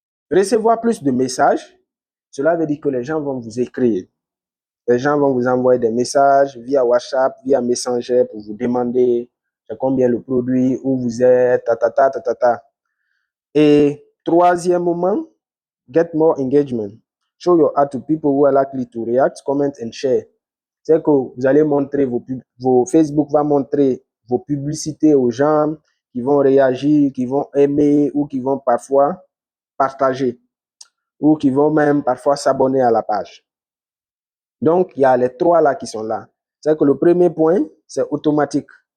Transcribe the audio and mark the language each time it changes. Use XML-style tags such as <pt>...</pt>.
<fr>Recevoir plus de messages, cela veut dire que les gens vont vous écrire. Les gens vont vous envoyer des messages via WhatsApp, via Messenger pour vous demander combien le produit, où vous êtes, ta. Et troisièmement,</fr> <en>get more engagement. Show your art to people who are likely to react, comment and share.</en> <fr>C'est que vous allez montrer Facebook va montrer vos publicités aux gens qui vont réagir, qui vont aimer ou qui vont parfois partager ou qui vont même parfois s'abonner à la page. Donc, il y a les trois là qui sont là. C'est que le premier point, c'est automatique.</fr>